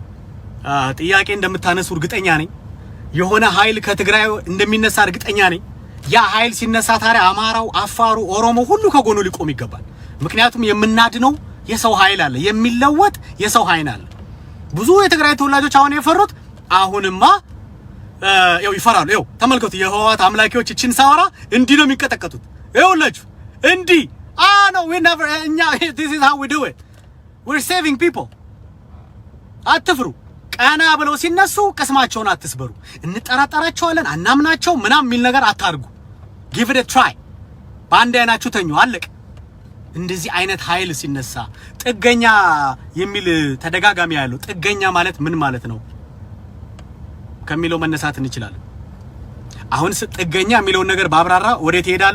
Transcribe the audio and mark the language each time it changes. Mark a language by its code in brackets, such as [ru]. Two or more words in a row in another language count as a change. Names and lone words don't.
[am] ጥያቄ እንደምታነሱ እርግጠኛ ነኝ። የሆነ ኃይል ከትግራይ እንደሚነሳ እርግጠኛ ነኝ። ያ ኃይል ሲነሳ ታዲያ አማራው፣ አፋሩ፣ ኦሮሞ ሁሉ ከጎኑ ሊቆም ይገባል። ምክንያቱም የምናድነው የሰው ኃይል አለ፣ የሚለወጥ የሰው ኃይል አለ። ብዙ የትግራይ ተወላጆች አሁን የፈሩት አሁንማ ይፈራሉ። ይኸው ተመልከቱ፣ የህወሓት አምላኪዎች እቺን ሳወራ እንዲህ ነው የሚቀጠቀጡት። ይኸውላችሁ እንዲህ [en] no we never this is how we do it, we're saving people። [am] አትፍሩ። ቀና ብለው ሲነሱ ቅስማቸውን አትስበሩ። እንጠራጠራቸዋለን አናምናቸው ምናም የሚል ነገር አታርጉ። [en] give it a try። [am] ባንድ አይናችሁ ተኙ፣ አለቀ። እንደዚህ አይነት ኃይል ሲነሳ ጥገኛ የሚል ተደጋጋሚ ያለው ጥገኛ ማለት ምን ማለት ነው ከሚለው መነሳት እንችላለን። አሁን ጥገኛ የሚለው ነገር ባብራራ ወዴት ይሄዳሉ?